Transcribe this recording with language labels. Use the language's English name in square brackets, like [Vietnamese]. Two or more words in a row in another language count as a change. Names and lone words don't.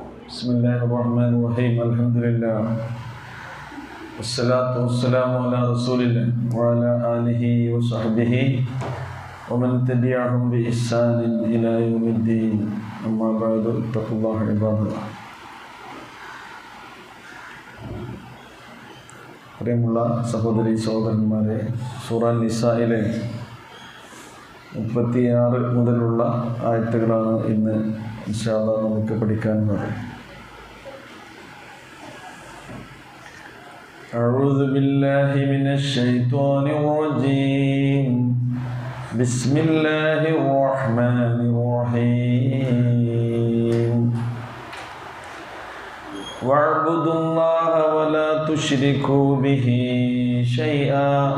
[Arabic] بسم الله الرحمن الرحيم الحمد لله والصلاة والسلام على رسول الله وعلى آله وصحبه ومن تبعهم بإحسان إلى يوم الدين أما بعد اتقوا الله عباد الله. [Malayalam] പ്രിയമുള്ള സഹോദരി സഹോദരന്മാരെ, സൂറ നിസായിലെ 36 മുതലുള്ള ആയത്തുകളാണ് ഇന്ന് [Arabic] إن شاء الله [Malayalam] നമുക്ക് പഠിക്കാനുള്ളത്. [Arabic] أعوذ بالله من الشيطان الرجيم بسم الله الرحمن الرحيم واعبدوا الله ولا تشركوا به شيئا